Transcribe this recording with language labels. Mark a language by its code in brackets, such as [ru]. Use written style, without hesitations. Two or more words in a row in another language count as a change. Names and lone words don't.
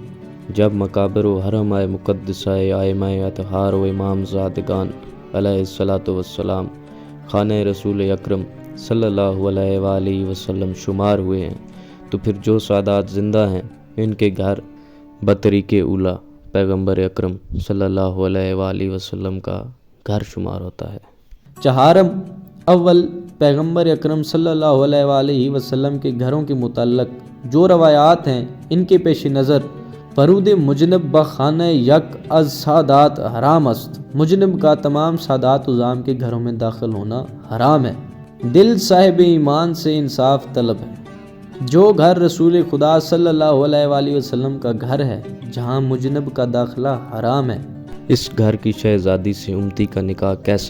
[ur] جب مقابر و حرم مقدسہ ائمہ اطہار و امام زادگان [ar] علیہ الصلوۃ والسلام [ur] خانہ رسول اکرم [ar] صلی اللہ علیہ وآلہ وسلم [ur] شمار ہوئے ہیں تو پھر جو سادات زندہ ہیں ان کے گھر بطریق اولا پیغمبر اکرم [ar] صلی اللہ علیہ وآلہ وسلم [ur] کا گھر شمار ہوتا ہے۔ چہارم اول پیغمبر اکرم [ar] صلی اللہ علیہ وآلہ وسلم [ur] کے گھروں کے متعلق جو روایات ہیں ان کے پیش نظر [fa] فرود مجنب بخانہ یک از سادات حرام است۔ [ur] مجنب کا تمام سادات عظام کے گھروں میں داخل ہونا حرام ہے۔ دل صاحب ایمان سے انصاف طلب ہے۔ جو گھر رسول خدا [ar] صلی اللہ علیہ وآلہ وسلم [ur] کا گھر ہے جہاں مجنب کا داخلہ حرام ہے، اس گھر کی شہزادی سے امتی کا نکاح کیسا؟